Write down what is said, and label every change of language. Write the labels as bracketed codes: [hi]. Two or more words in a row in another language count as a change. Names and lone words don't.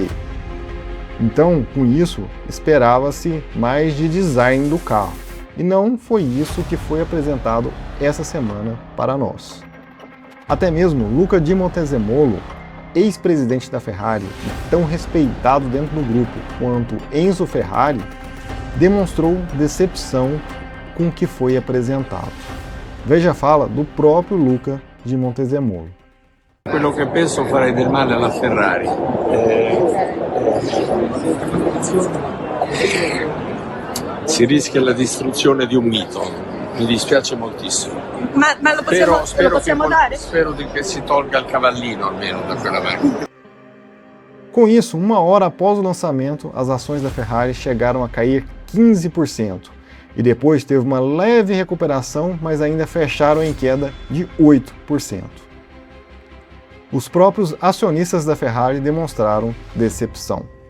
[pt] Então, com isso, esperava-se mais de design do carro, e não foi isso que foi apresentado essa semana para nós. Até mesmo Luca Di Montezemolo, ex-presidente da Ferrari e tão respeitado dentro do grupo quanto Enzo Ferrari, demonstrou decepção com o que foi apresentado. Veja a fala do próprio Luca Di Montezemolo. [it] Quello che penso farei del male alla Ferrari. Si rischia la distruzione di un mito. Mi dispiace moltissimo. Ma lo possiamo dare? Spero che si tolga il cavallino almeno da quella macchina. [pt] Com isso, uma hora após o lançamento, as ações da Ferrari chegaram a cair 15%. E depois teve uma leve recuperação, mas ainda fecharam em queda de 8%. Os próprios acionistas da Ferrari demonstraram decepção.